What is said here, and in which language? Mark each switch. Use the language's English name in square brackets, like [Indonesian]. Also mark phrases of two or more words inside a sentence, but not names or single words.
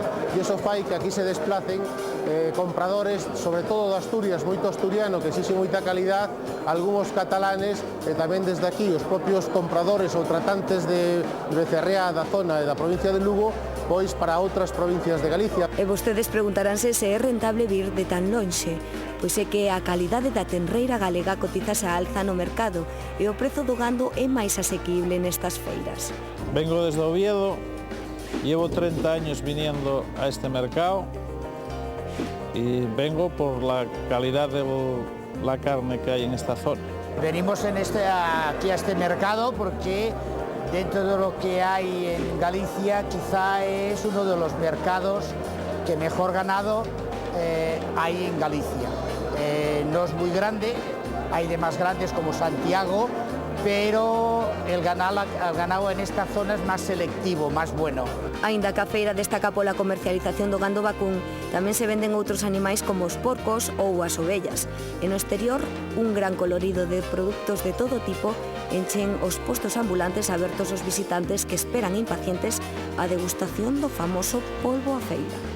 [Galician] E iso fai que aquí se desplacen compradores, sobre todo de Asturias, moito asturiano, que exixe moita calidad, algúns catalanes, e tamén desde aquí os propios compradores ou tratantes de becerrea da zona e da provincia de Lugo, pois para outras provincias de Galicia. E vostedes preguntaránse se é rentable vir de tan lonxe, pois é que a calidade da tenreira galega cotizase a alza no mercado e o prezo do gando é máis asequible nestas feiras. [Spanish] Vengo desde Oviedo, llevo 30 años viniendo a este mercado y vengo por la calidad de la carne que hay en esta zona. Venimos aquí a este mercado porque dentro de lo que hay en Galicia quizá es uno de los mercados que mejor ganado hay en Galicia. No es muy grande, hay de más grandes como Santiago, pero el ganado en esta zona es más selectivo, más bueno. [Galician] Aínda que a feira destaca pola comercialización do gando vacún, tamén se venden outros animais como os porcos ou as ovellas. E no exterior, un gran colorido de produtos de todo tipo enchen os postos ambulantes abertos aos visitantes que esperan impacientes a degustación do famoso polvo a feira.